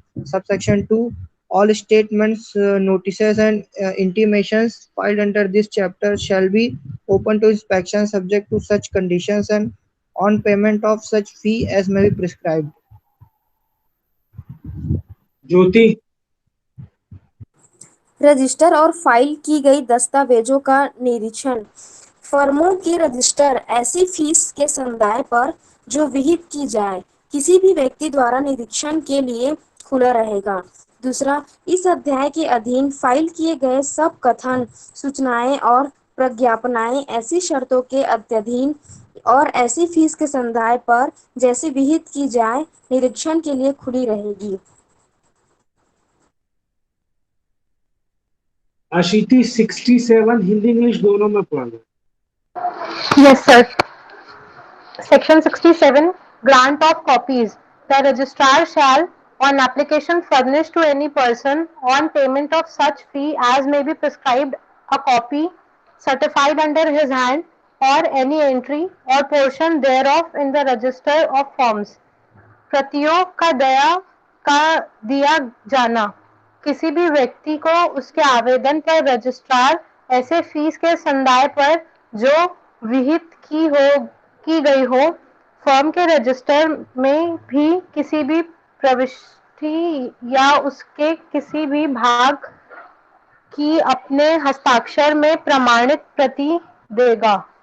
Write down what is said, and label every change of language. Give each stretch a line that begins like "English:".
English: Subsection 2, all statements, notices and intimations filed under this chapter shall be open to inspection subject to such conditions and on payment of such fee as may be prescribed.
Hindi: Jyoti register और file की गई दस्तावेजों का निरीक्षण। फर्मों के register ऐसी fees के समुदाय पर जो विहित की जाए किसी भी व्यक्ति द्वारा निरीक्षण के लिए खुला रहेगा। दूसरा, इस अध्याय के अधीन फाइल किए गए सब कथन, सूचनाएं और प्रज्ञापनाएं ऐसी शर्तों के अधीन और ऐसी फीस के संदाय पर जैसे विहित की जाए निरीक्षण के लिए खुली रहेगी। आशीति 67 हिंदी इंग्लिश दोनों में पढ़ लो।
English: Yes, sir. Section 67, Grant of copies. The registrar shall, on application furnish to any person, on payment of such fee as may be prescribed, a copy, certified under his hand, or any entry or portion thereof in the register of forms.
Hindi: प्रतियों का दिया जाना। किसी भी व्यक्ति को उसके आवेदन पर रजिस्ट्रार ऐसे फीस के संदाय पर जो विहित की गई हो, फर्म के रजिस्टर में भी किसी भी प्रविष्टि या उसके किसी भी भाग की अपने हस्ताक्षर में प्रमाणित प्रति देगा।